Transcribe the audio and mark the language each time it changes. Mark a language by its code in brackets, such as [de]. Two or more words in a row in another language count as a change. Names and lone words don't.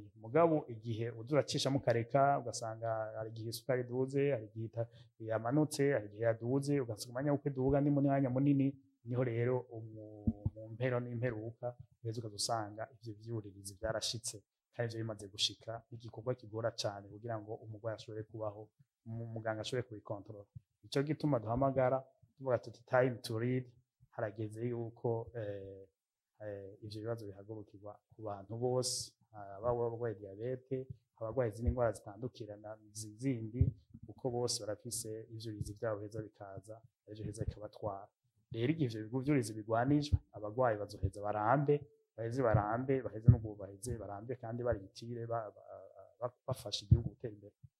[rn] Mugabo igihe uza uracishamo ukareka, ugasanga hari igihe isukari iduze, hari igihe yamanutse, hari igihe yaduze, ugasanga umwanya w'uko iduga ni mwanya munini, niho rero mu mpero n'imperuka uheza ukazusanga ivyo vy'ururizi vyarashitse, kandi ivyo bimaze gushika igikorwa kigora cane kugira ngo umurwayi ashobore kubaho, muganga ashobore kubikontorora. Ico gituma duhamagara tuvuga tuti [en] time to read, [rn] harageze yuko ivyo bibazo bihagurukirwa ku bantu bose, ababa barwaye diyabete, abarwaye izindi ndwara zitandukirana zindi, kuko bose barafise ivyuririzi vyabo heza bikaza, ejo heza bikabatwara. Rero igihe ivyo vyuririzi bigwanijwe, abarwayi bazoheza baheze barambe kandi bari bitire bafasha igihugu gutera imbere.